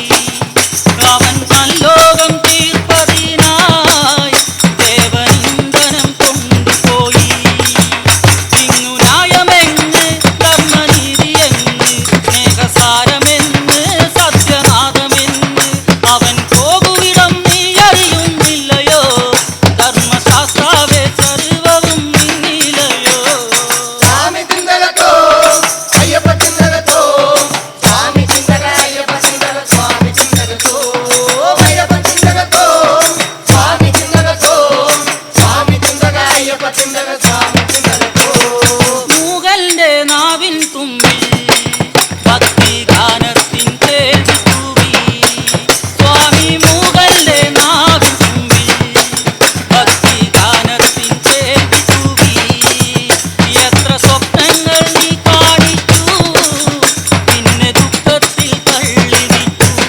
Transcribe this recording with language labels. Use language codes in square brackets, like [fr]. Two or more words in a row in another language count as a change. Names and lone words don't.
[ml] അവൻ തല്ലോകം തീർപ്പതിനായി ദേവനിന്ദനം കൊണ്ടുപോയി ഇങ്ങു ന്യായമെന്ന് ധർമ്മനീതിയെന്ന് സ്നേഹസാരമെന്ന് സത്യനാഥമെന്ന് അവൻ പോകുവിടം നീ അറിയുന്നില്ലയോ ധർമ്മശാസ്ത്രാവേ സർവവും നിന്നിലയോ [te] స్వామి చిందలతో అయ్యప్ప చిందలతో స్వామి చిందల అయ్యప్ప చిందల స్వామి చిందలతో అయ్యప్ప చిందలతో స్వామి చిందలతో స్వామి చిందల అయ్యప్ప చిందల స్వామి చిందలతో [ml] മൂകന്റെ നാവിൻ തുമ്പിൽ ഭക്തി ഗാനത്തിൻ തേടി തൂവി സ്വാമി മൂകന്റെ നാവിൻ തുമ്പിൽ ഭക്തി ഗാനത്തിൻ തേടി തൂവി എത്ര സ്വപ്നങ്ങൾ നീ കാണിച്ചു പിന്നെ ദുഃഖത്തിൽ തള്ളിവിട്ടു